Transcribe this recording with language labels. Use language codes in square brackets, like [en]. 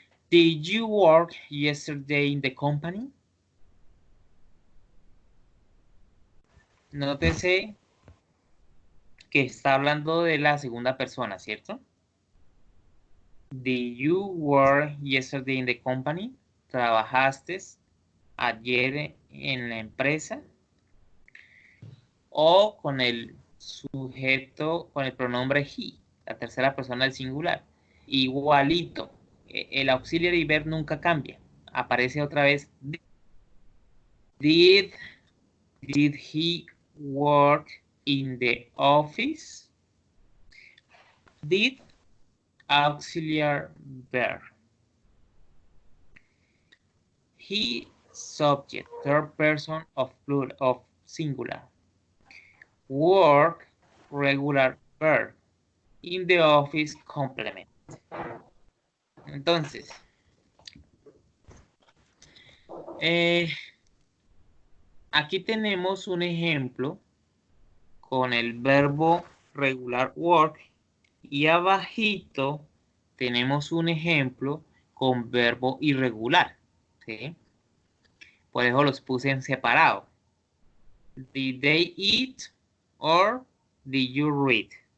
[en] Did you work yesterday in the company? [es] Nótese que está hablando de la segunda persona, ¿cierto? [en] Did you work yesterday in the company? [es] ¿Trabajaste ayer en la empresa? O con el sujeto, con el pronombre he, la tercera persona del singular. Igualito. El auxiliary verb nunca cambia. Aparece otra vez. [en] Did he work in the office? Did auxiliary verb. He subject, third person of plural, of singular. Work, regular verb. In the office, complement. [es] Entonces, aquí tenemos un ejemplo con el verbo regular work y abajito tenemos un ejemplo con verbo irregular, ¿sí? Por eso los puse en separado. [en] Did they eat or did you read?